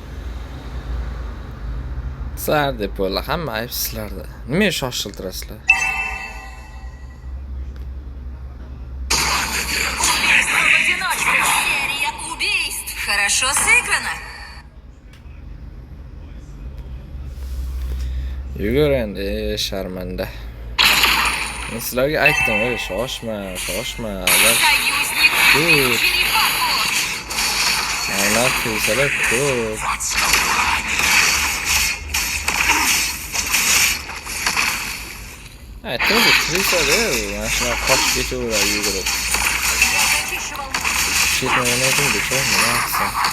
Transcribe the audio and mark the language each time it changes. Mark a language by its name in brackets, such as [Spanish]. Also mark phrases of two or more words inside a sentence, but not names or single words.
[Uzbek] Sar deb bo'la, hamma ayb sizlarda. Nima shoshiltirasizlar? [Russian] Убийство в одиночку. Серия убийств. Хорошо сыграно. [Uzbek] Yugur endi, sharmanda. Men sizlarga aytdim, shoshma. [Russian] Союзник убил черепаху. [Uzbek] Mana kelsalar ko'p. Aytdim, kirishadi. Mana shuna qochib ketaveradi yugurib. Ketmagan edim, bechora nima qilsam.